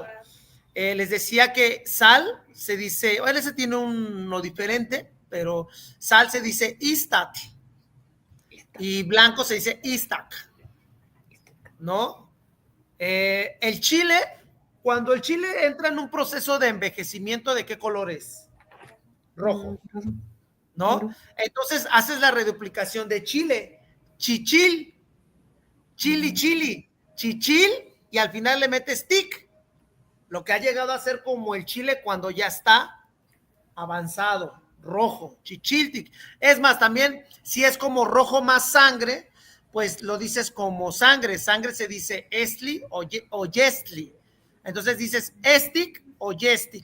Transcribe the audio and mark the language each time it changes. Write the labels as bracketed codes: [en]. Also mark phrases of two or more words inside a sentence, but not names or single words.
[es] Les decía que sal se dice, bueno, ese tiene uno diferente, pero sal se dice istat y blanco se dice istac, ¿no? El chile, cuando el chile entra en un proceso de envejecimiento, ¿de qué color es? Rojo, ¿no? Entonces haces la reduplicación de chile, chichil, chili, chili, chichil, y al final le metes tic, lo que ha llegado a ser como el chile cuando ya está avanzado, rojo, chichiltic. Es más, también si es como rojo más sangre, pues lo dices como sangre. Sangre se dice estli o yestli. Entonces dices estic o yestic.